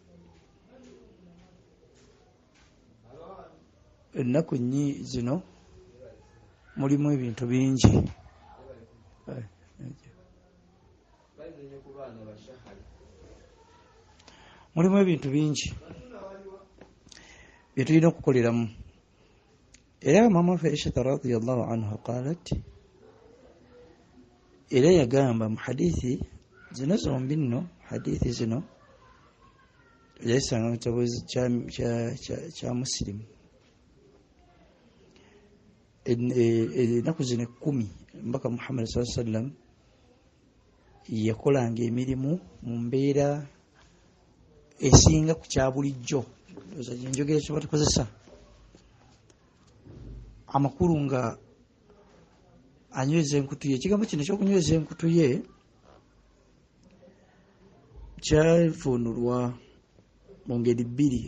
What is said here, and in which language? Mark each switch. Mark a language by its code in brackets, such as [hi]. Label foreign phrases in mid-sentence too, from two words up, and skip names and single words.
[lg] Ennaku zino mulimu ebintu bingi. Mulimu ebintu bingi bye tulina okukoleramu. Era maama waffe Aisha [ar] رضي الله عنها قالت, [lg] era yagamba mu hadithi zino zombi nno, hadithi zino yayisanga mu kitabo kya Muslim. Ennaku zino 10 mbaka Muhammad [ar] صلى الله عليه وسلم [lg] yakolanga emirimu mu mbeera esinga ku kya bulijjo. Njogera kye batukozesa amakulu nga anyweza enkutu ye. Ekigambo kino ekyokunyweza enkutu ye kyavuunulwa mu ngeri 2.